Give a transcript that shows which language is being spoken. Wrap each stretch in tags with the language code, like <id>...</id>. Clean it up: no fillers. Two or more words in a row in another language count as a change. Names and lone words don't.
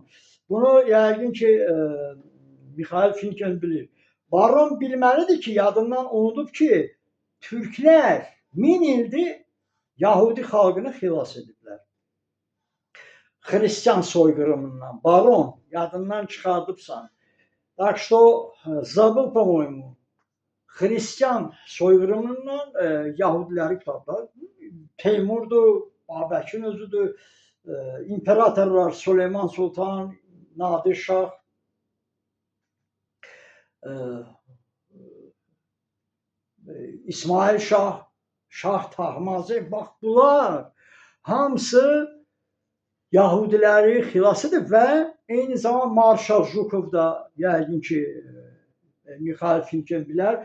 <az>Bunu yəqin ki, Mikhail Finkel bilir. Baron bilməlidir ki, yadından unudub ki, türklər 1000 ildir Yahudi xalqını xilas ediblər. Xristian soyqırımından. Baron, yadından çıxardıbsan.</az> <ru>Так что, забыл, по-моему,</ru> <az>Xristian soyqırımından Yahudiləri tutublar. Teymurdur, Babəkin özüdür, imperatorlar Süleyman Sultan, Nadir Şah, İsmail Şah, Şah Tahmasib, bax bunlar hamısı Yahudiləri xilas edib və eyni zaman Marshal Jukov da yəqin ki, Mikhail Finkel bilər.</az>